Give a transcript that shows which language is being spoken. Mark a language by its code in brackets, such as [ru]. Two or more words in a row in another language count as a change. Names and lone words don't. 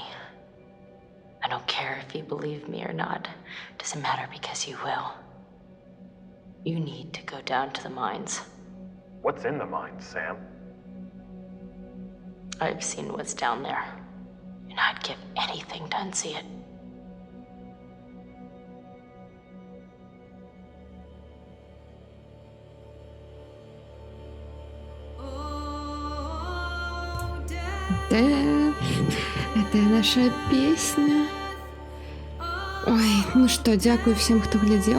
[en] I don't care if you believe me or not. Doesn't matter because you will. You need to go down to the mines. What's in the mines, Sam? I've seen what's down there, and I'd give anything to unsee it. [ru] Это наша песня. [be] Ой, ну што, дзякую всем, хто глядзеў.